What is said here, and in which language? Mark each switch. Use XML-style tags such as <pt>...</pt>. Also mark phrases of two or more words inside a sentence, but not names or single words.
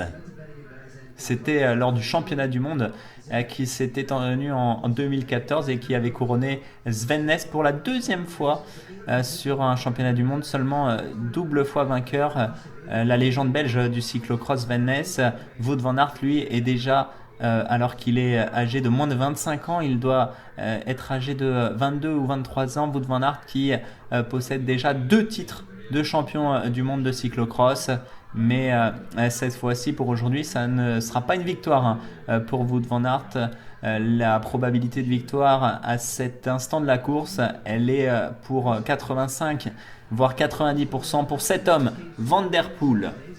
<fr>C'était lors du championnat du monde qui s'était tenu en 2014 et qui avait couronné Sven Nys pour la deuxième fois sur un championnat du monde, seulement double fois vainqueur. La légende belge du cyclocross Sven Nys. Wout van Aert, lui, est déjà, alors qu'il est âgé de moins de 25 ans, il doit être âgé de 22 ou 23 ans. Wout van Aert qui possède déjà 2 titres de champion du monde de cyclocross. Mais cette fois-ci, pour aujourd'hui, ça ne sera pas une victoire, hein, pour Wout van Aert. La probabilité de victoire à cet instant de la course, elle est pour 85 voire 90% pour cet homme, Van Der Poel.</fr>